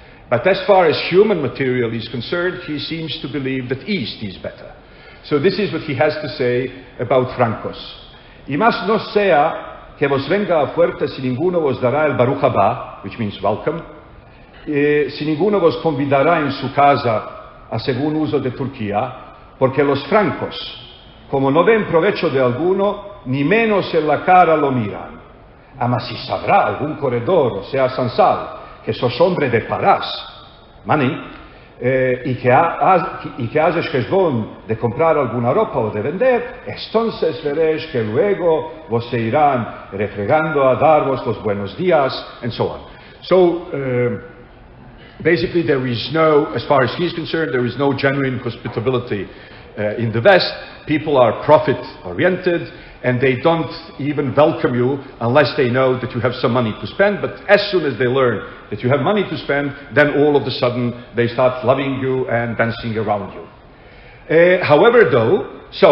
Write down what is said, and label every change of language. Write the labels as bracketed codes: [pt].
[en] But as far as human material is concerned, he seems to believe that East is better. So this is what he has to say about francos. [lad] Y más no sea que vos venga a fuerte si ninguno vos dará el Baruch Haba, [en] which means welcome, [lad] si ninguno vos convidará en su casa a según uso de Turquía, porque los francos, como no ven provecho de alguno, ni menos en la cara lo miran. Ama si sabrá algún corredor, o sea, Sansal, que sos hombre de parás, money, y que haces hezbón de comprar alguna ropa o de vender, entonces veréis que luego vos se irán refregando a daros los buenos días, [en] and so on. So, basically there is no, as far as he's concerned, there is no genuine hospitability in the West. People are profit-oriented, and they don't even welcome you unless they know that you have some money to spend. But as soon as they learn that you have money to spend, then all of a sudden they start loving you and dancing around you. However, though,